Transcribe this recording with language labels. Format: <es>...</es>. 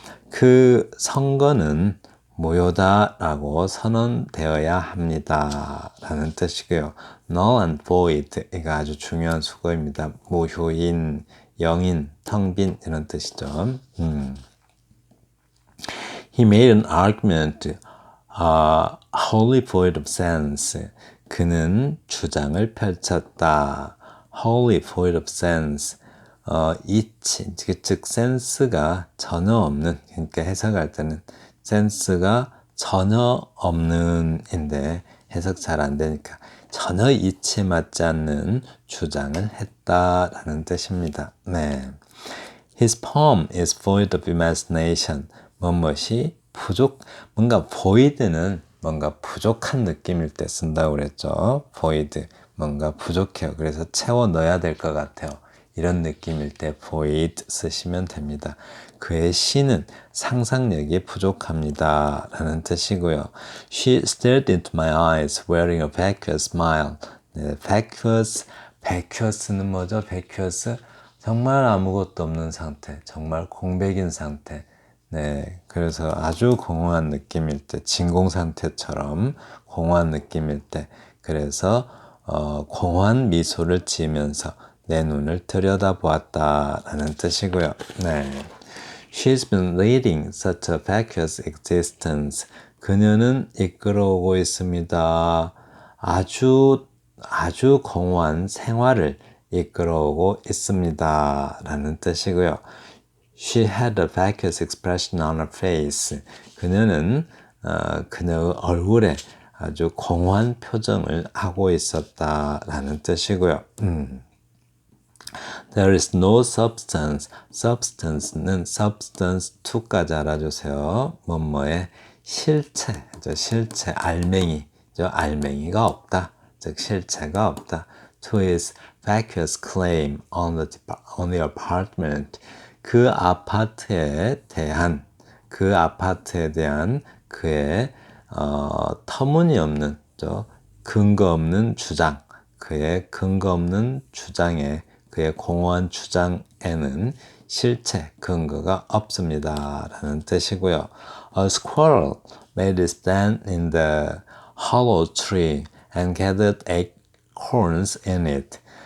<ko>그 선거는 무효다라고 선언되어야 합니다 라는 뜻이고요. null and void 이거 아주 중요한 수거입니다. 무효인, 영인, 텅빈 이런 뜻이죠.</ko> <en>He made an argument wholly void of sense.</en> <ko>그는 주장을 펼쳤다.</ko> <en>wholly void of sense.</en> <ko>즉 센스가 전혀 없는, 그러니까 해석할 때는 센스가 전혀 없는 인데 해석 잘 안 되니까 전혀 이치에 맞지 않는 주장을 했다라는 뜻입니다. 네.</ko> <en>His poem is void of imagination.</en> <ko>무엇이 뭔가 void는 뭔가 부족한 느낌일 때 쓴다고 그랬죠. void, 뭔가 부족해요. 그래서 채워 넣어야 될 것 같아요. 이런 느낌일 때 void 쓰시면 됩니다. 그의 시는 상상력이 부족합니다 라는 뜻이고요.</ko> <en>She stared into my eyes wearing a vacuous smile.</en> <ko>네, vacuous는 뭐죠?</ko> <en>vacuous?</en> <ko>정말 아무것도 없는 상태, 정말 공백인 상태. 네, 그래서 아주 공허한 느낌일 때, 진공 상태처럼 공허한 느낌일 때, 그래서 공허한 미소를 지으면서 내 눈을 들여다보았다라는 뜻이고요.</ko> <en>네, She's been leading such a vacuous existence.</en> <ko>그녀는 이끌어오고 있습니다. 아주 공허한 생활을 이끌어오고 있습니다 라는 뜻이고요.</ko> <en>She had a vacuous expression on her face.</en> <ko>그녀는 그녀의 얼굴에 아주 공허한 표정을 하고 있었다라는 뜻이고요.</ko> <en>There is no substance. Substance는 substance to까지</en> <ko>알아주세요. 뭐뭐의 실체, 실체, 알맹이가 없다. 즉 실체가 없다.</ko> <en>To his vacuous claim on the apartment.</en> <ko>그 아파트에 대한 그의 터무니없는 근거 없는 주장, 그의 근거 없는 주장에 그의 공허한 주장에는 실체, 근거가 없습니다. 라는 뜻이고요.</ko> <en>A squirrel made its stand in the hollow tree and gathered acorns in it.</en>